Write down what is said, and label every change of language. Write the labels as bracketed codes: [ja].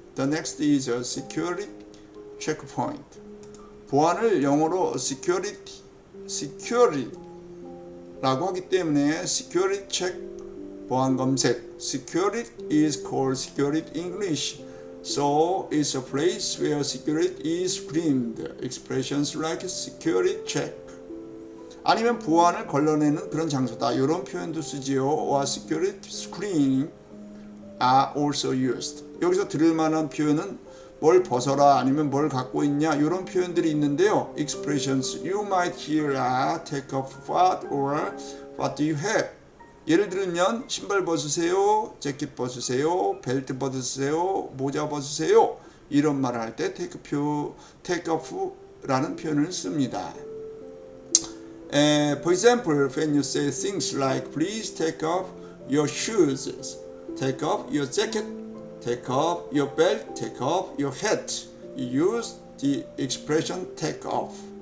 [en] The next is a security checkpoint. [ko] 보안을 영어로 security라고 하기 때문에 security check, 보안 검색. [en] Security is called security English. So it's a place where security is screened. Expressions like security check. [ko] 아니면 보안을 걸러내는 그런 장소다. 이런 표현도 쓰지요. [en] or security screening are also used. [ko] 여기서 들을 만한 표현은 뭘 벗어라 아니면 뭘 갖고 있냐 이런 표현들이 있는데요. [en] Expressions you might hear are take off what or what do you have. [ko] 예를 들면 신발 벗으세요, 재킷 벗으세요, 벨트 벗으세요, 모자 벗으세요 이런 말을 할 때 take off라는 표현을 씁니다. [en] For example, when you say things like please take off your shoes, take off your jacket, take off your belt, take off your hat, you use the expression take off.